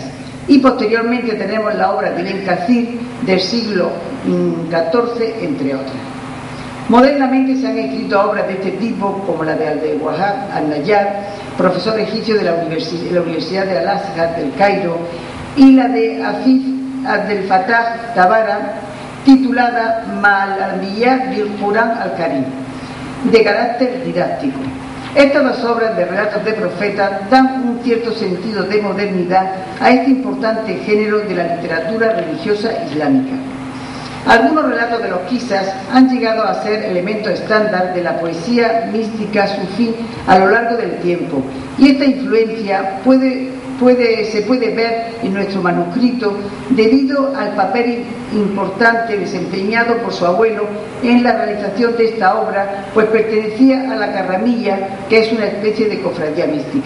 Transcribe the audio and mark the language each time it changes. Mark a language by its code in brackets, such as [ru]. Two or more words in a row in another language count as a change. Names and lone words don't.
[es] Y posteriormente tenemos la obra de Ibn Kathir del siglo XIV, entre otras. Modernamente se han escrito obras de este tipo, como la de Abdel Wahab al-Najjar, profesor egipcio de la Universidad de Al-Azhar del Cairo, y la de Afif Abdel Fattah Tabara, titulada Ma'al-Anbiya bil-Quran al-Karim, de carácter didáctico. Estas dos obras de relatos de profetas dan un cierto sentido de modernidad a este importante género de la literatura religiosa islámica. Algunos relatos de los Qisas han llegado a ser elementos estándar de la poesía mística sufí a lo largo del tiempo, y esta influencia se puede ver en nuestro manuscrito debido al papel importante desempeñado por su abuelo en la realización de esta obra, pues pertenecía a la Karramilla, que es una especie de cofradía mística.